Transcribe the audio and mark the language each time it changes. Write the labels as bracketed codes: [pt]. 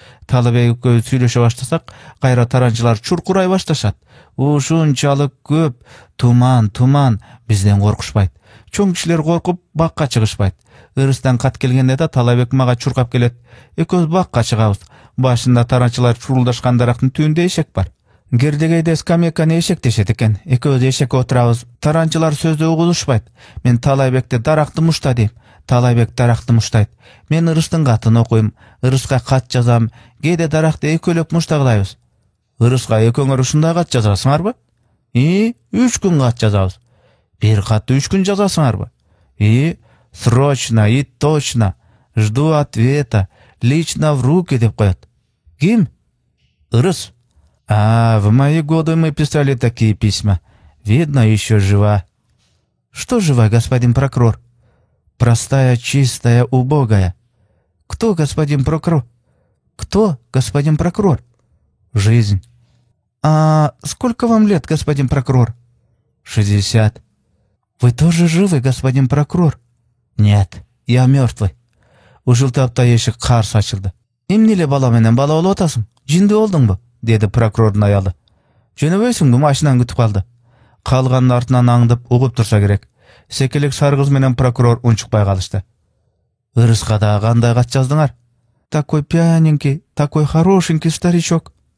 [ky] Таалайбек экөөбүз сүйлөшө баштасак, кайра таранчылар чуркурай башташат. Ушунчалык көп туман бизден коркушпайт. Чоң кишилер коркуп бакка чыгышпайт. Ырыстан кат келгенде да Таалайбек мага чуркап келет. Экөөбүз бакка чыгабыз. Башында таранчылар чурулдашкан дарактын түбүндө эшек бар. Кердегейде скамейканы эшек дешет экен. Экөөбүз эшекке отурабыз. Таранчылар сөздү угулушпайт. Мен Таалайбекте даракты мушта дейм. Таалайбек даракты муштайт. Мен ырыстын катын окуйм. Ырыска кат жазам. Кээде даракты экөөлөп муштагылайбыз. Ырыска экөөңөр ушундай кат жазасыңарбы? 3 күн кат жазабыз. Бир катты 3 күн жазасыңарбы? [ru] Срочно и точно. Жду ответа. [ky] Лично в руки деп коет. Ким? Ырыс. [ru] В мои годы мы писали такие письма. Видно, еще жива. Что жива, господин прокурор? Простая, чистая, убогая. Кто, господин прокурор? Кто, господин прокурор? Жизнь. Сколько вам лет, господин прокурор? 60. Вы тоже живы, господин прокурор? [ky] Нет, я мертвый. Ушултапта эшик карс ачылды. Эмне эле бала менен бала болуп атасың? Жиндүү болдуңбу? Деди прокурордун аялы. Жөнөбөйсүңбү? Машинаны күтүп калды. Калганын артынан аңдып угуп турса керек. Секелек сары кыз менен прокурор унчукпай калышты. Ырыска да кандай кат жаздыңар? [ru] Такой пьяненький, такой хорошенький старичок.